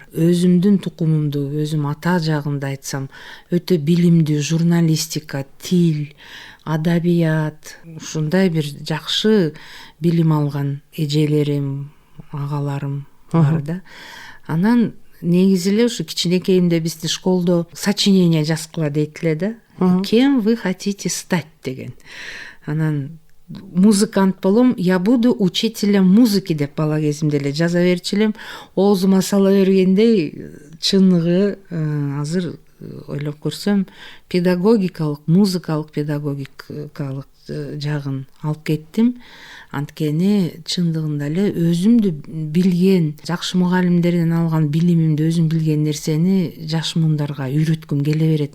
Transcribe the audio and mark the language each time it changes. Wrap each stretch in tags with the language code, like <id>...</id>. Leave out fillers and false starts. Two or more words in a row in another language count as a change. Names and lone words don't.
<ky>Өзүмдүн тукумумду, өзүм ата жагымды айтсам, өтө билимдүү журналистика, тил, адабият, ушундай бир жакшы билим алган эжелерим, агаларым бар да. Анан негизи эле ушу кичинекейимде бизди школдо сочинение жазгыла дейт эле да.</ky> <ru>Кем вы хотите стать деген.</ru> <ky>Анан музыкант болом,</ky> <ru>я буду учителем музыки</ru> <ky>деп бала кезимде эле жаза берчү элем. Оозума сала бергендей чыныгы азыр ойлоп көрсөм, педагогикалык, музыкалык педагогикалык жагын алып кеттим. Анткени чындыгында эле өзүмдү билген, жакшы мугалимдерден алган билимимди, өзүм билген нерсени жаш муундарга үйрөткүм келе берет.</ky>